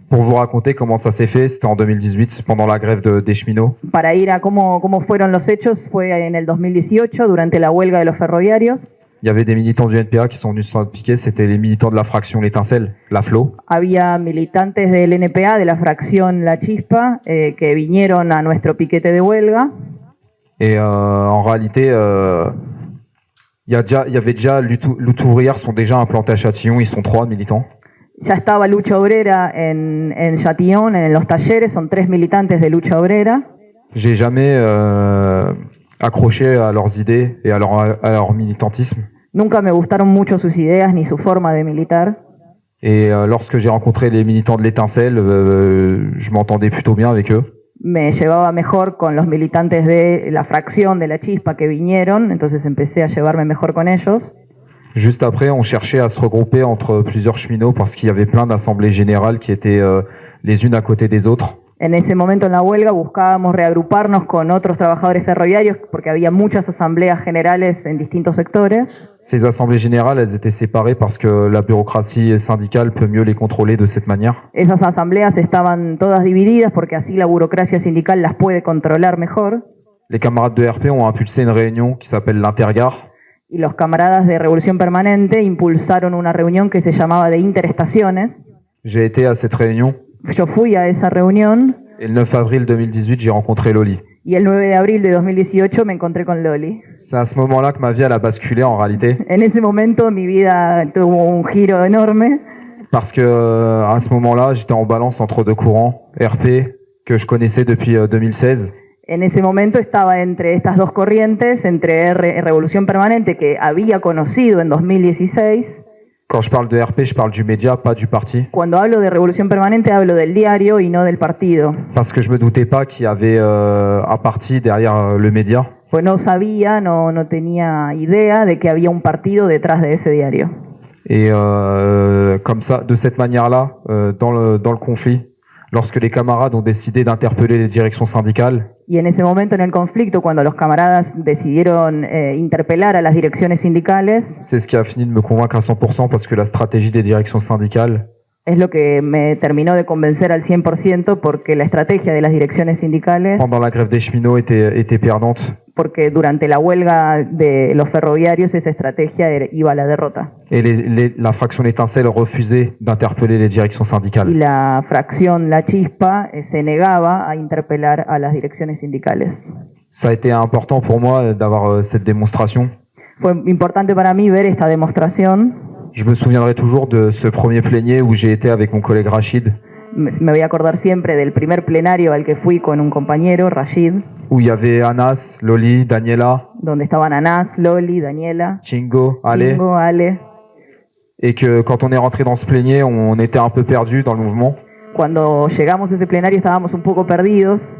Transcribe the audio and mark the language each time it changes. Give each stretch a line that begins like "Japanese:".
French: Pour vous raconter comment ça s'est fait, c'était en 2018, pendant la grève des cheminots.
Spanish: Para ir a cómo fueron los hechos, fue en el 2018, durante la huelga de los ferroviarios.
French: Il y avait des militants du NPA qui sont venus se piquer, c'était les militants de la fraction L'Étincelle, la FLO.
Spanish: Había militantes del NPA, de la fracción La Chispa, que vinieron a nuestro piquete de huelga.
French: Et en réalité, il y avait déjà Lutte Ouvrière sont déjà implantés à Châtillon, ils sont 3 militants.
Spanish: Ya estaba Lucha Obrera en Châtillon, en los talleres, son 3 militantes de Lucha Obrera.
French: J'ai jamais accroché à leurs idées et à leur militantisme.
Spanish: Nunca me gustaron mucho sus ideas ni su forma de militar.
French: Et lorsque j'ai rencontré les militants de l'Étincelle, je m'entendais plutôt bien avec eux.
Spanish: Me llevaba mejor con los militantes de la fracción de La Chispa que vinieron, entonces empecé a llevarme mejor con ellos.
French: Juste après, on cherchait à se regrouper entre plusieurs cheminots parce qu'il y avait plein d'assemblées générales qui étaient les unes à côté des autres.
Spanish: En ese momento en la huelga buscábamos reagruparnos con otros trabajadores ferroviarios porque había muchas asambleas generales en distintos sectores.
French: Ces assemblées générales, elles étaient séparées parce que la bureaucratie syndicale peut mieux les contrôler de cette manière.
Spanish: Esas asambleas estaban todas divididas porque así la burocracia sindical las puede controlar mejor.
French: Les camarades de RP ont impulsé une réunion qui s'appelle l'Intergare.
Spanish: Y los camaradas de Revolución Permanente impulsaron una reunión que se llamaba de interestaciones.
French: J'ai été à cette réunion.
Spanish: Yo fui a esa reunión.
French: Et le 9 avril 2018, j'ai rencontré Loli.
Spanish: Y el 9 de abril de 2018 me encontré con Loli.
French: C'est à ce moment-là que ma vie elle a basculé en réalité.
Spanish: En ese momento mi vida tuvo un giro enorme.
French: Parce que à ce moment-là, j'étais en balance entre deux courants, RP, que je connaissais depuis 2016,
Spanish: En ese momento estaba entre estas dos corrientes, entre Revolución Permanente, que había conocido en 2016.
French: Quand je parle de RP, je parle du média, pas du parti.
Spanish: Cuando hablo de Revolución Permanente, hablo del diario y no del partido.
French: Parce que je me doutais pas qu'il y avait un parti derrière le média.
Spanish: Pues no sabía, no tenía idea de que había un partido detrás de ese diario.
French: Et comme ça, de cette manière-là, dans le conflit, lorsque les camarades ont décidé d'interpeller les directions syndicales,
Spanish: Y en ese momento en el conflicto, cuando los camaradas decidieron interpelar a las direcciones sindicales,
French: c'est ce qui a fini de me convaincre à 100% parce que la stratégie des directions syndicales,
Spanish: es lo que me terminó de convencer al 100% porque la estrategia de las direcciones sindicales,
French: pendant la grève des cheminots, était perdante.
Spanish: porque durante la huelga de los ferroviarios esa estrategia iba a la derrota.
French: Et la fraction étincelle refusait d'interpeller les directions
Spanish: Y
French: syndicales.
Spanish: la fracción, la chispa, se negaba a interpelar a las direcciones sindicales.
French: Ça a été important pour moi d'avoir cette démonstration.
Spanish: Fue importante para mí ver esta demostración.
French: Je me souviendrai toujours de ce premier plénier où j'ai été avec mon collègue Rachid,
Spanish: Me voy a acordar siempre del primer plenario al que fui con un compañero, Rashid,
French: où il y avait Anas, Loli, Daniela,
Spanish: donde estaban Anas, Loli, Daniela,
French: Chingo, Ale,
Spanish: Kingo, Ale.
French: et que quand on est rentré dans ce plénier, on était un peu perdu dans le mouvement.
Spanish: Cuando llegamos a ese plenario estábamos un poco perdidos,